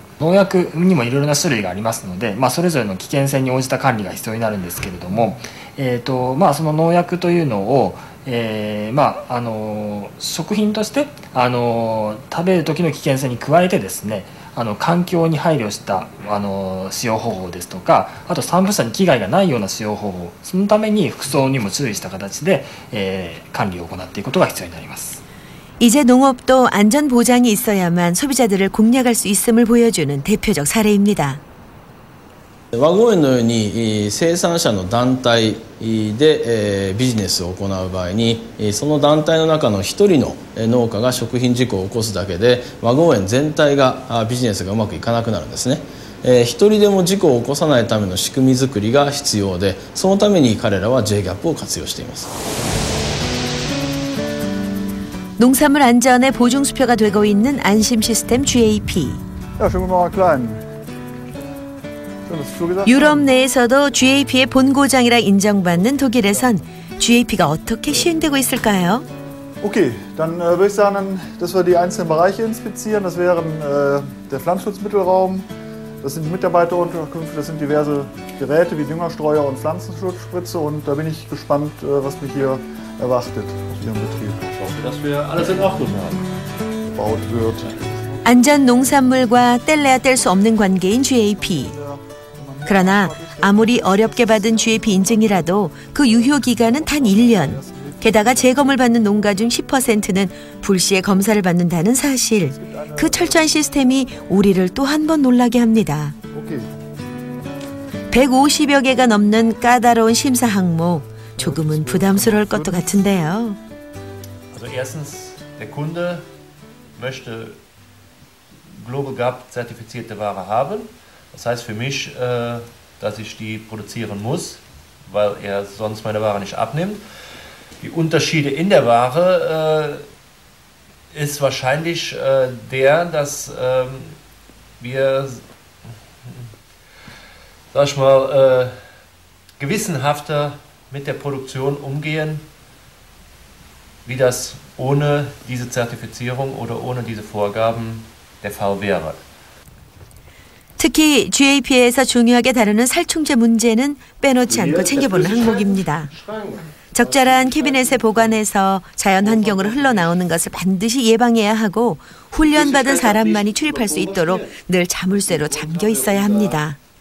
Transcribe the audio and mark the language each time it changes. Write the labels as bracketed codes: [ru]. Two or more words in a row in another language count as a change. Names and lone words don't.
[ja] 農薬にもいろいろな種類がありますので、それぞれの危険性に応じた管理が必要になるんですけれども、その農薬というのを食品として食べる時の危険性に加えてですね環境に配慮した使用方法ですとかあと散布者に危害がないような使用方法そのために服装にも注意した形で、管理を行っていくことが必要になります。 [ko] 이제 농업도 안전 보장이 있어야만 소비자들을 공략할 수 있음을 보여주는 대표적 사례입니다. [ja] 和合園のように生産者の団体でビジネスを行う場合にその団体の中の一人の農家が食品事故を起こすだけで和合園全体がビジネスがうまくいかなくなるんですね。一人でも事故を起こさないための仕組み作りが必要でそのために彼らは J-GAPを活用しています。 [ko] 농산물 안전의 보증수표가 되고 있는 안심 시스템 GAP. 유럽 내에서도 GAP의 본고장이라 인정받는 독일에선 GAP가 어떻게 시행되고 있을까요? [de] Okay, dann würde ich sagen, dass wir die einzelnen Bereiche inspizieren. Das wären der Pflanzenschutzmittelraum, Das sind Mitarbeiterunterkünfte, das sind diverse Geräte wie Düngerstreuer und Pflanzenschutzspritze und da bin ich gespannt, was mich hier erwartet auf Ihrem Betrieb. Ich hoffe, dass wir alles in Ordnung haben. Gebaut wird. [ko] 안전 농산물과 뗄래야 뗄 수 없는 관계인 GAP. 그러나 아무리 어렵게 받은 GAP 인증이라도 그 유효 기간은 단 1년. 게다가 재검을 받는 농가 중 10%는 불시에 검사를 받는다는 사실. 그 철저한 시스템이 우리를 또 한 번 놀라게 합니다. 150여 개가 넘는 까다로운 심사 항목. 조금은 부담스러울 것도 같은데요. [de] Also erstens, der Kunde möchte Global Gap zertifizierte Ware haben. Das heißt für mich, dass ich die produzieren muss, weil er sonst meine Ware nicht abnimmt. Die Unterschiede in der Ware ist wahrscheinlich dass wir, sag ich mal, gewissenhafter mit der Produktion umgehen, wie das ohne diese Zertifizierung oder ohne diese Vorgaben der Fall wäre. [ko] 특히 GAP에서 중요하게 다루는 살충제 문제는 빼놓지 않고 챙겨보는 항목입니다. 적절한 캐비넷에 보관해서 자연 환경으로 흘러나오는 것을 반드시 예방해야 하고 훈련받은 사람만이 출입할 수 있도록 늘 자물쇠로 잠겨 있어야 합니다.